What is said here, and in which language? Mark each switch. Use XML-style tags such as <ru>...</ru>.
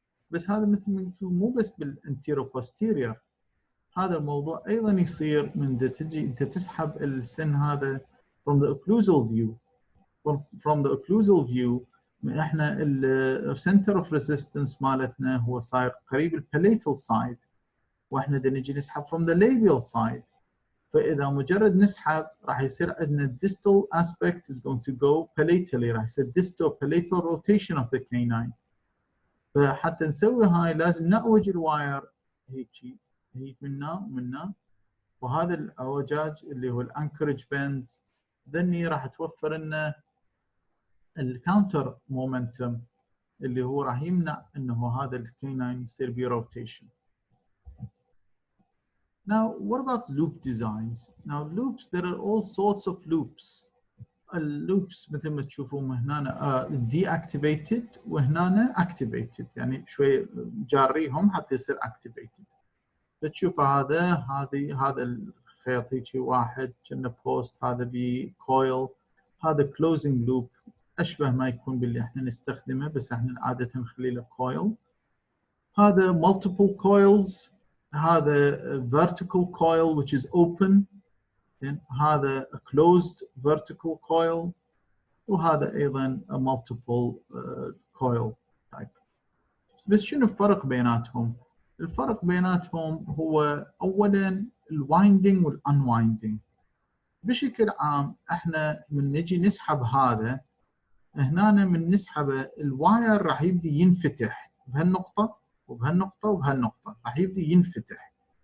<ar>بس هذا مثل ما قلت مو بس بالانتيرو بوستيريور، هذا الموضوع ايضا يصير من تجي انت تسحب السن هذا</ar> <en>from the occlusal view. from the occlusal view</en> <ar>احنا السنتر اوف ريزيستنس مالتنا هو صاير قريب الباليتال سايد، واحنا نجي نسحب</ar> <en>from the labial side.</en> <ar>فاذا مجرد نسحب راح يصير عندنا</ar> <en>distal aspect is going to go palatally،</en> <ar>راح يصير</ar> <en>distal palatal rotation of the canine.</en> <ar>فحتى نسوي هاي لازم نعوج الواير هيك منا ومنا، وهذا الاعوجاج اللي هو الانكرج بيندز ذني راح توفر لنا الكاونتر مومنتم اللي هو راح يمنع انه هذا الكيناين يصير به روتيشن.</ar> <en>Now, what about loop designs? Now, loops, there are all sorts of loops.</en> <ar>اللوبس مثل ما تشوفون هنا deactivated وهنا activated، يعني شوي جاريهم حتى يصير activated. فتشوف هذا الخيط هيك واحد كأنه بوست، هذا بكويل، هذا closing loop أشبه ما يكون باللي احنا نستخدمه، بس احنا عادة نخلي له coil. هذا multiple coils، هذا vertical coil</ar> <en>which is open،</en> <ar>هذا</ar> <en>a closed vertical coil،</en> <ar>وهذا أيضا</ar> <en>a multiple coil type.</en> <ar>بس شنو الفرق بيناتهم؟ الفرق بيناتهم هو أولا الوايندينج والأنوايندينج. بشكل عام احنا من نجي نسحب هذا هنا، من نسحبه الواير راح يبدي ينفتح بهالنقطة وبهالنقطة وبهالنقطة، راح يبدي ينفتح.</ar>